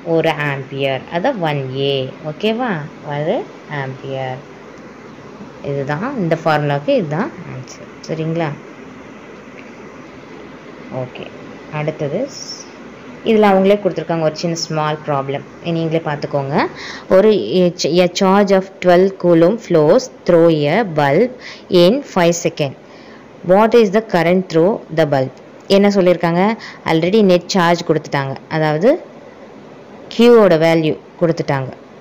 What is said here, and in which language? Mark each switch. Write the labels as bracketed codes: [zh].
[ta] 1 ampere. அதான் 1A. ஓகேவா? 1 ampere. இதுதான் இந்த ஃபார்முலாவுக்கு இதுதான் ஆன்சர். சரிங்களா? ஓகே, அடுத்தது இதில் அவங்களே கொடுத்துருக்காங்க ஒரு சின்ன ஸ்மால் ப்ராப்ளம், நீங்களே பார்த்துக்கோங்க. ஒரு [en] a charge of 12 coulomb flows through a bulb in 5 seconds. What is the current through the bulb? [ta] என்ன சொல்லியிருக்காங்க? ஆல்ரெடி நெட் சார்ஜ் கொடுத்துட்டாங்க, அதாவது Qவோட வேல்யூ கொடுத்துட்டாங்க.